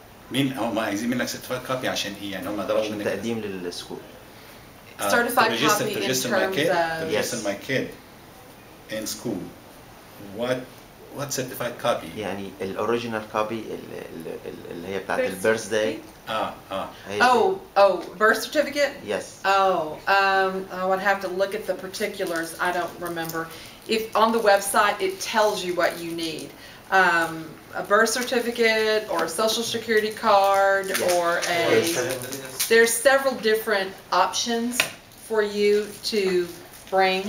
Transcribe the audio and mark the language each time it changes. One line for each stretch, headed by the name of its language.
Arabic: مين هم عايزين منك certified copy عشان ايه؟ يعني هم ضربوا منك تقديم للسكول.
English: Certified copy in terms to of register my kid in school. What certified copy؟
Arabic: يعني الأوريجينال كوبي اللي هي بتاعت البيرث داي.
English: Oh, birth certificate? Yes. I would have to look at the particulars. I don't remember. If on the website it tells you what you need. A birth certificate or a social security card or there's several different options for you to bring.